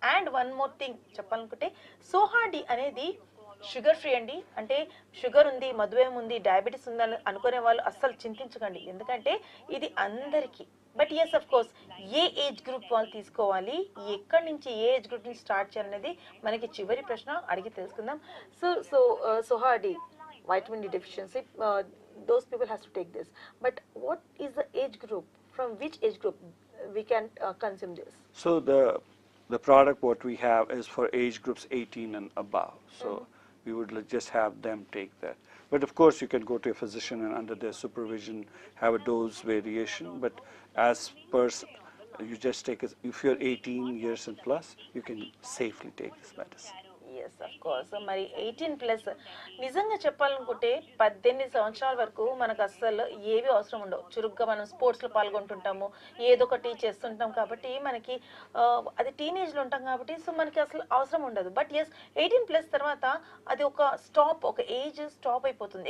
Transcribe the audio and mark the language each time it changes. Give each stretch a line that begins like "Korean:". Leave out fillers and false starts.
English: and one more thing
Telugu: చెప్పాలనుకుంటే, Soha D అనేది sugar free అండి. అంటే షుగర్ ఉంది, మధుమేహం ఉంది, డయాబెటీస్ ఉందని అనుకునే వాళ్ళు అస్సలు చింతించకండి, ఎందుకంటే ఇది అందరికీ.
English: but yes of course,
Telugu: ఏ age group వాళ్ళు తీసుకోవాలి, ఎక్కడి నుంచి ఏ ఏజ్ గ్రూప్ నుంచి స్టార్ట్ చేయాలనేది మనకి చివరి ప్రశ్న అడిగి తెలుసుకుందాం.
English: సోహా D vitamin D deficiency, those people has to take this. But what is the age group? From which age group we can consume this? So the product what we have is for age groups 18 and above. So we would just have them take that. But of course you can go to a physician and under their supervision have a dose variation. But as per you just take it, if you're 18 years and plus, you can safely take this medicine. Yes of course.
Telugu: మరి 18+ నిజంగా చెప్పాలనుకుంటే 18 సంవత్సరాల వరకు మనకు అస్సలు ఏవి అవసరం ఉండవు. చురుగ్గా మనం స్పోర్ట్స్లో పాల్గొంటుంటాము, ఏదో ఒకటి చేస్తుంటాం కాబట్టి మనకి అది టీనేజ్లో ఉంటాం కాబట్టి సో మనకి అసలు అవసరం ఉండదు.
English: but yes,
Telugu: 18+ తర్వాత అది ఒక ఏజ్ స్టాప్ అయిపోతుంది.